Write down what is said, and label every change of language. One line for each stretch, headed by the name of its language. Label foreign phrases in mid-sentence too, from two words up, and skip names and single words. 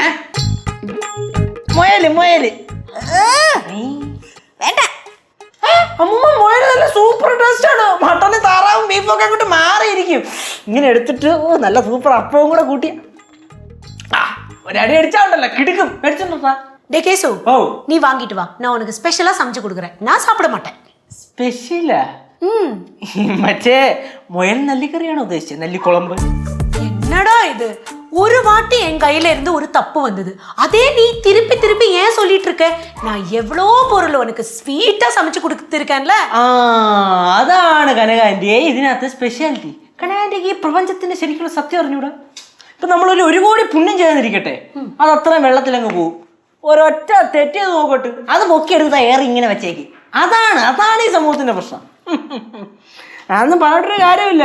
Malayalam: മുയല്. വേണ്ട. അമ്മൂമ്മ, മുയല് നല്ല
English: super taste
Malayalam: ആണ്. മട്ടനും താറാവും ബീഫും ഒക്കെ അങ്ങോട്ട് മാറിയിരിക്കും. ഇങ്ങനെ എടുത്തിട്ട് നല്ല സൂപ്പർ അപ്പവും കൂടെ കൂട്ടിയ ഒരടി അടിച്ചാണ്ടല്ലോ കിടുക്കും. മേടിച്ചോണ്ടാ.
Tamil: டே கேசு, ஓ, நீ வாங்கிட்டு வா, நான் உனக்கு ஸ்பெஷலா சமைச்சு கொடுக்குறேன். நான் சாப்பிட மாட்டேன்.
Malayalam: സ്പെഷ്യലാ? മറ്റേ മുയൽ നെല്ലിക്കറിയാണോ ഉദ്ദേശിച്ചത്? നെല്ലിക്കുളമ്പ്?
Tamil: என்னடா இது? ஒரு வாட்டி என் கையில இருந்து ஒரு தப்பு வந்தது, அதே நீ திருப்பி ஏன் சொல்லிட்டு இருக்க? நான் எவ்வளோ பொருள் உனக்கு ஸ்வீட்டா சமைச்சு கொடுத்துருக்கேன்ல.
Malayalam: അതാണ് കനകാന്റിയെ ഇതിനകത്ത് സ്പെഷ്യാലിറ്റി. കനകാന്റിക്ക് ഈ പ്രപഞ്ചത്തിന്റെ ശരിക്കുള്ള സത്യം അറിഞ്ഞൂടാ. ഇപ്പൊ നമ്മളൊരു 1 കോടി പുണ്യം ചെയ്യാതിരിക്കട്ടെ, അത് അത്രയും വെള്ളത്തിലങ്ങ് പോകും. ഒരൊറ്റ തെറ്റിയത് നോക്കട്ട്, അത് പൊക്കിയെടുത്ത എയർ ഇങ്ങനെ വെച്ചേക്ക്. അതാണ് ഈ സമൂഹത്തിന്റെ പ്രശ്നം. അതൊന്നും പറഞ്ഞിട്ടൊരു കാര്യമില്ല.